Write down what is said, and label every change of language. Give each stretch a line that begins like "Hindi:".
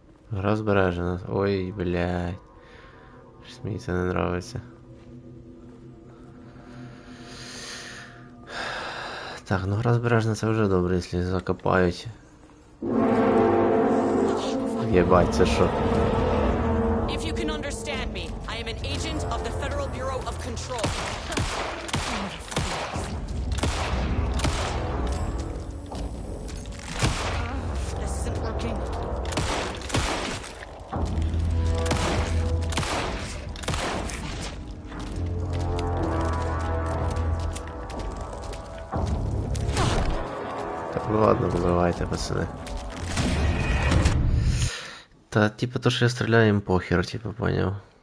Ukrainian: Гра збережена. Ой, блядь. Щось мені це не нравиться. Так, ну гра збережена, це вже добре, якщо закопають. Єбать, це що?
English: If you can understand me, I am an agent of the Federal Bureau of Control. This isn't working.
Ukrainian: Так, ну ладно, вибивайте, пацани. Та, типа, то, що я стріляю, їм похер, типа, поняв.